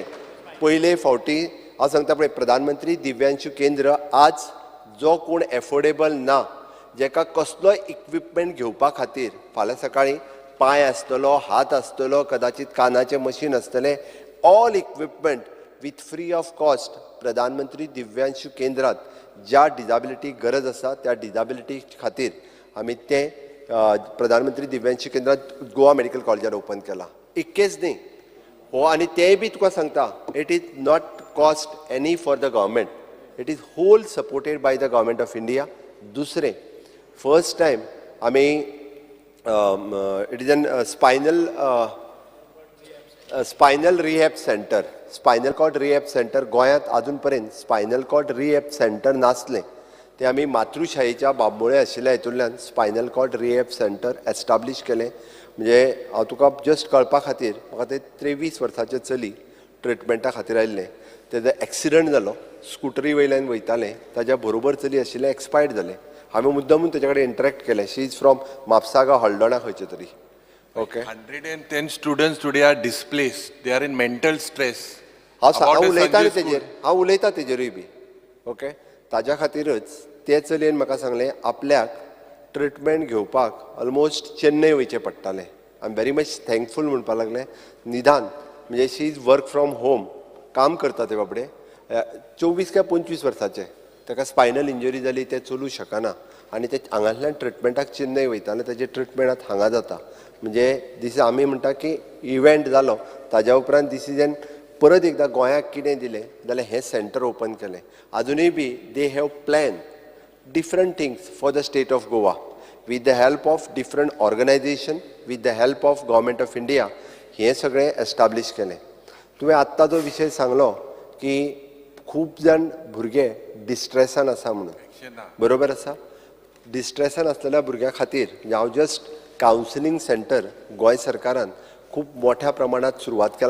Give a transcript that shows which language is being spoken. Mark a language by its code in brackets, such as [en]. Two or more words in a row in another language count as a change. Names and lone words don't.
[kok] पयले फावटी हांव सांगता पळय, प्रधानमंत्री दिव्यांशू केंद्र आज जो कोण एफोर्डेबल ना, जेका कसलोय इक्विपमेंट घेवपा खातीर फाल्यां सकाळीं पांय आसतलो, हात आसतलो, कदाचित कानाचें मशीन आसतलें, [en] all equipment with free of cost [kok] प्रधानमंत्री दिव्यांशू केंद्रात ज्या डिजाबिलिटी गरज आसा त्या डिजाबिलिटी खातीर आमी तें प्रधानमंत्री दिव्यांशू केंद्रात गोवा मेडिकल कॉलेजान ओपन केला. इतकेंच न्ही हो, आनी तेंय बी तुका सांगता, [en] It is not cost any for the government, it is whole supported by the Government of India. [kok] दुसरें, [en] first time [kok] आमी [en] it is an spinal rehab center, spinal cord rehab center [kok] गोंयांत आजून पर्यंत [en] spinal cord rehab center [kok] नासलें. ते आमी मातृशाळेच्या बांबोळे आशिल्ल्या हितूंतल्यान [en] spinal cord rehab center establish [kok] केलें. म्हणजे हांव तुका जस्ट कळपा खातीर, म्हाका ते 23 वर्साचें चली ट्रिटमेंटा खातीर आयिल्लें. तेजो एक्सिडंट जालो, स्कुटरी वयल्यान वयतालें, ताज्या बरोबर चली आशिल्लें एक्सपायर्ड जालें. हांवें मुद्दामून तेजे कडेन इंटरेक्ट केलें. [en] she is from [kok] म्हापसागा हॉल्डोणा खंयचे तरी. ओके, [en] 110 students today are displaced. They are in mental stress. [kok] हांव उलयतां न्ही तेजेर, हांव उलयतां तेजेरूय बी. ओके, ताज्या खातीरच ते चलयेन म्हाका सांगलें आपल्याक ट्रिटमेंट घेवपाक ऑलमोस्ट चेन्नय वयचें पडटालें. [en] I am very much thankful [kok] म्हणपाक लागलें. निदान म्हणजे [en] she is work from home, [kok] काम करता ते बाबडे, 24 काय 25 वर्साचे. ताका [en] spinal injury [kok] जाली, ते चलूं शकना आनी ते हांगांतल्यान ट्रिटमेंटाक चेन्नय वयताले. तेजे ट्रिटमेंट आतां हांगा जाता. म्हणजे दिस आमी म्हणटा की इव्हेंट जालो, ताज्या उपरांत डिसिजन परत एकदां गोंयाक कितें दिलें जाल्यार हें [en] center open [kok] केलें. आजुनूय बी [en] they have plan different things for the state of Goa with the help of different organization, with the help of government of India. [kok] हे सगळें एस्टाब्लीश केलें. तुवें आत्तां जो विशय सांगलो की खूब जाण भुरगे डिस्ट्रेसान आसा म्हणून, बरोबर आसा. डिस्ट्रेसान आसलेल्या भुरग्यां खातीर हांव [en] just counselling center [kok] गोंय सरकारान खूब मोठ्या प्रमाणात सुरवात केला.